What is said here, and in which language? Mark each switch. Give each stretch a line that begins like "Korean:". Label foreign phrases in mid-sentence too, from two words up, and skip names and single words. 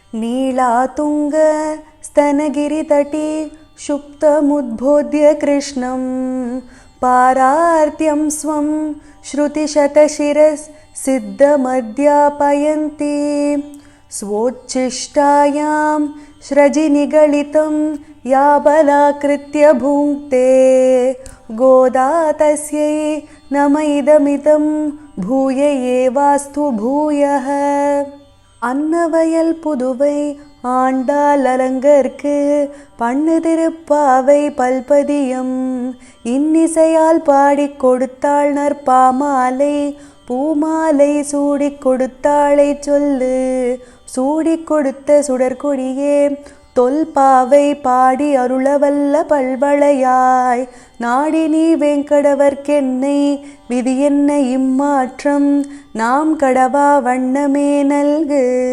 Sanskrit: नीलातुङ्ग स्तनगिरितटे शुप्तमुद्बोध्य कृष्णं पारार्त्यं स्वं श्रुतिशतशिरसिद्धमध्यापयन्ति स्वोच्छिष्टायां स्रजिनिगलितं या बलाकृत्य भुङ्क्ते गोदा तस्यै नम इदमिदं भूय एवास्तु भूयः
Tamil: அன்னவயல் புதுவை ஆண்டாள் அலங்கற்கு பண்ணு திருப்பாவை பல்பதியம் இன்னிசையால் பாடிக் கொடுத்தாள் நற்பாமாலை பூமாலை சூடிக் கொடுத்தாளை சொல்லு சூடிக் கொடுத்த சுடற்கொடியே தொல்பாவை பாடி அருளவல்ல பல்வளையாய் நாடி நீ வெங்கடவர்க்கென்னை விதி என்ன இம்மாற்றம் நாம் கடவா வண்ணமே நல்கு.